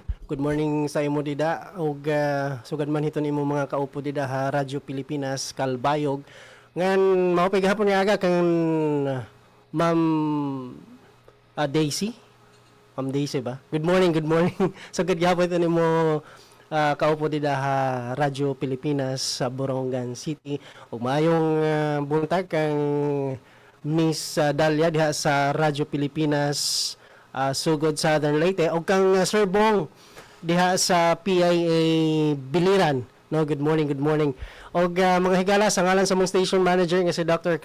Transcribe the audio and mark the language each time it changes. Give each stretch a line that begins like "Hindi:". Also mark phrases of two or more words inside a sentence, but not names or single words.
English: Good morning
Waray: sa imo dida ug sugad man hiton imo mga kaupo dida ha Radyo Pilipinas Kalbayog. Ngan mao pay gahapon nga aga kang Ma'am Daisy. Ma'am Daisy ba?
English: Good morning, good morning.
Waray: Sugad gahapon hiton imo kaupo dida ha Radyo Pilipinas sa Borongan City.
Cebuano: Ug maayong buntag kang Miss Dalia diha sa Radyo Pilipinas Sugod Southern Leyte ug kang Sir Bong diha sa PIA Biliran. No,
English: good morning, good morning.
Cebuano: Og mga higala sa ngalan sa mong station manager nga si Dr.